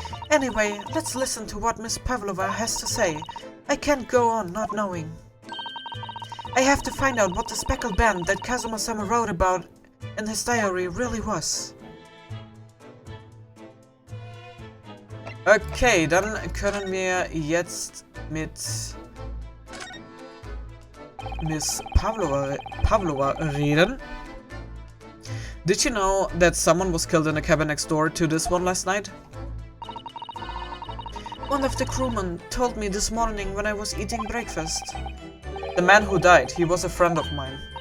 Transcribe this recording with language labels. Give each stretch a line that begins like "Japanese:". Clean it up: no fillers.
English: Anyway, let's listen to what Miss Pavlova has to say. I can't go on not knowing. I have to find out what the speckled band that Kazuma-sama wrote about in his diary really was.
German: Okay, dann können wir jetzt mit Miss Pavlova reden.
English: Did you know that someone was killed in the cabin next door to this one last night? One of the crewmen told me this morning when I was eating breakfast. The man who died, he was a friend of mine.